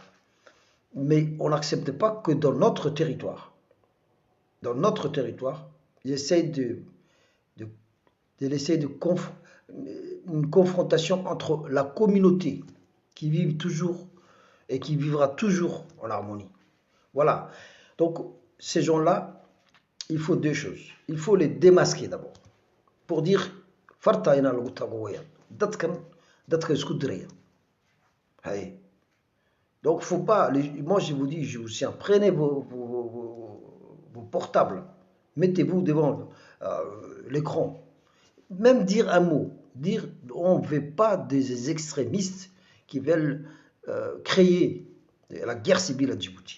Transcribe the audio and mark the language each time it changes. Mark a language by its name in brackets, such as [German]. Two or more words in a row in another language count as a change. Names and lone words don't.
[French] Mais on n'accepte pas que dans notre territoire, ils essayent une confrontation entre la communauté qui vit toujours et qui vivra toujours en harmonie. Voilà. Donc, ces gens-là, il faut deux choses. Il faut les démasquer d'abord. Pour dire, [Somali] farta ina lagu tago weeyaan. Dadka isku diraya. [French] Hey. Donc, faut pas. Moi, je vous dis, je vous tiens, prenez vos portables, mettez-vous devant l'écran. Même dire un mot, dire on ne veut pas des extrémistes qui veulent créer la guerre civile à Djibouti.